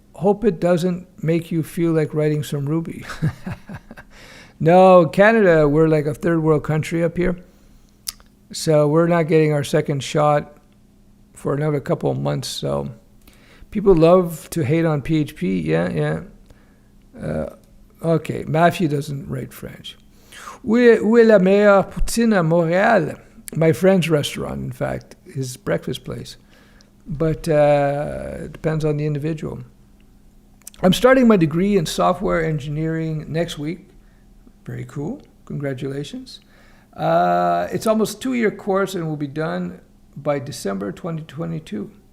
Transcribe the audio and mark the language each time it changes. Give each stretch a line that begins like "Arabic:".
English: Hope it doesn't make you feel like writing some Ruby. No, Canada, we're like a third world country up here. So we're not getting our second shot for another couple of months. So people love to hate on PHP. Yeah. Okay, Matthew doesn't write French.
French: Où est la meilleure poutine à Montréal?
English: My friend's restaurant, in fact, his breakfast place. But it depends on the individual. I'm starting my degree in software engineering next week. Very cool. Congratulations. It's almost a 2-year course and will be done by December 2022.